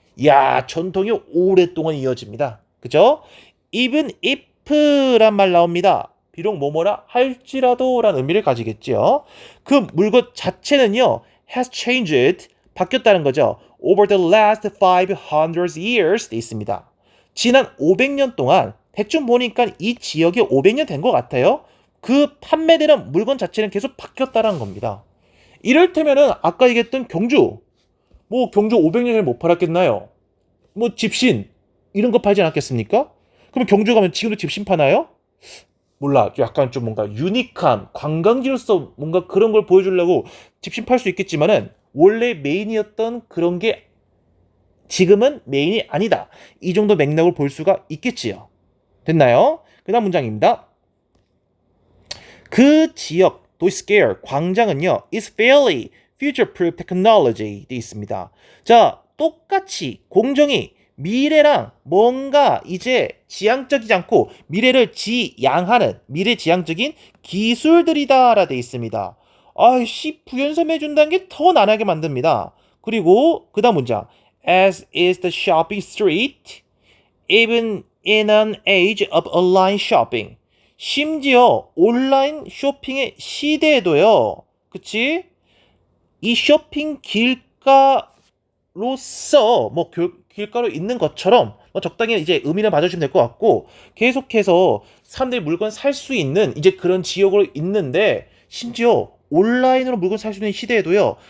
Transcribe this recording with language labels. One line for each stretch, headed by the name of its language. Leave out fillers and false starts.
Korean: 야, 전통이 오랫동안 이어집니다. 그죠? even if란 말 나옵니다. 비록 뭐뭐라 할지라도라는 의미를 가지겠죠. 그 물건 자체는요,
English: has changed,
Korean: 바뀌었다는 거죠.
English: over the last 500 years
Korean: 돼 있습니다. 지난 500년 동안 대충 보니까 이 지역이 500년 된 것 같아요. 그 판매되는 물건 자체는 계속 바뀌었다는 겁니다. 이를테면은 아까 얘기했던 경주, 뭐 경주 500년 전에 못 팔았겠나요? 뭐 집신 이런 거 팔지 않았겠습니까? 그럼 경주 가면 지금도 집신 파나요? 몰라. 약간 좀 뭔가 유니크한 관광지로서 뭔가 그런 걸 보여주려고 집신 팔 수 있겠지만은 원래 메인이었던 그런 게 지금은 메인이 아니다. 이 정도 맥락을 볼 수가 있겠지요. 됐나요? 그 다음 문장입니다. 그 지역, 도시스퀘어, 광장은요,
English: is fairly future-proof technology
Korean: 돼 있습니다. 자, 똑같이 공정이 미래랑 뭔가 이제 지향적이지 않고 미래를 지향하는 미래지향적인 기술들이다라 돼 있습니다. 아이씨, 부연섬해준다는 게 더 난하게 만듭니다. 그리고 그 다음 문장.
English: As is the shopping street, even in an age of online shopping.
Korean: 심지어 온라인 쇼핑의 시대에도요. 그치? 이 쇼핑 길가로서 뭐 길가로 있는 것처럼 뭐 적당히 이제 의미를 봐주시면 될 것 같고 계속해서 사람들이 물건 살 수 있는 이제 그런 지역으로 있는데 심지어 온라인으로 물건 살 수 있는 시대에도요.